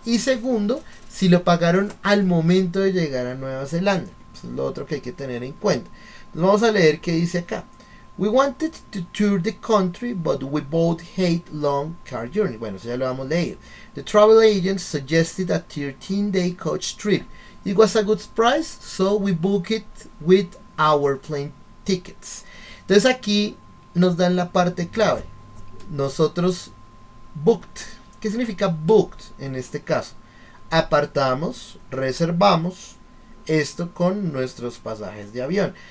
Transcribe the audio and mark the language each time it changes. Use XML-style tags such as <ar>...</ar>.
<es>Y segundo, si lo pagaron al momento de llegar a Nueva Zelanda. Eso es lo otro que hay que tener en cuenta. Entonces vamos a leer qué dice acá.</es> <en>We wanted to tour the country, but we both hate long car journeys.</en> <es>Bueno, eso ya lo vamos a leer.</es> <en>The travel agent suggested a 13-day coach trip. It was a good price, so we booked it with our plane tickets.</en> <es>Entonces aquí nos dan la parte clave. Nosotros booked. ¿Qué significa booked en este caso? Apartamos, reservamos esto con nuestros pasajes de avión.</es>